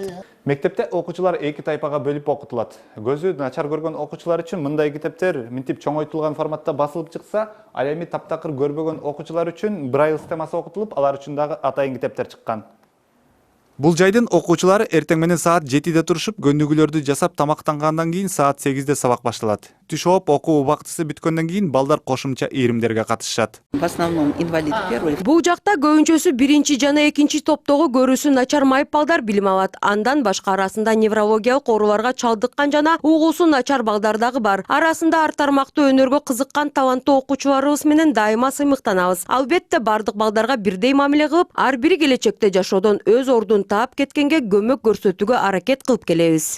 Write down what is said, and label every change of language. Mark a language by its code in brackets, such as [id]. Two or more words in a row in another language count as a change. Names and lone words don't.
[ky] Мектепте окуучулар 2 тайпага бөлүп окутулат. Көзү начар көргөн окуучулар үчүн мындай китептер минтип чоңойтулган форматта басылып чыкса, ал эми таптакыр көрбөгөн окуучулар үчүн Braille системасы окутулуп, алар үчүн дагы атайын китептер чыккан. Бул жайдын окуучулары эртең менен саат 7-де турушуп, көндүгүлөрдү жасап тамактангандан кийин саат 8-де сабак башталат. Түш ооп окуу убактысы бүткөндөн кийин балдар кошумча ийримдерге катышышат. [ru] В основном инвалид первый. [ky] Бул жакта көбүнчөсү 1 жана 2 топтогу көрүүсү начар майып балдар билим алат. Андан башка арасында неврологиялык ооруларга чалдыккан жана угуусу начар балдар дагы бар. Арасында ар тармактуу өнөргө кызыккан таланттуу окуучуларыбыз менен дайыма сыймыктанабыз. Албетте бардык балдарга бирдей мамиле кылып, ар бири келечекте жашоодон өз ордун таап кеткенге көмөк көрсөтүүгө аракет кылып келебиз.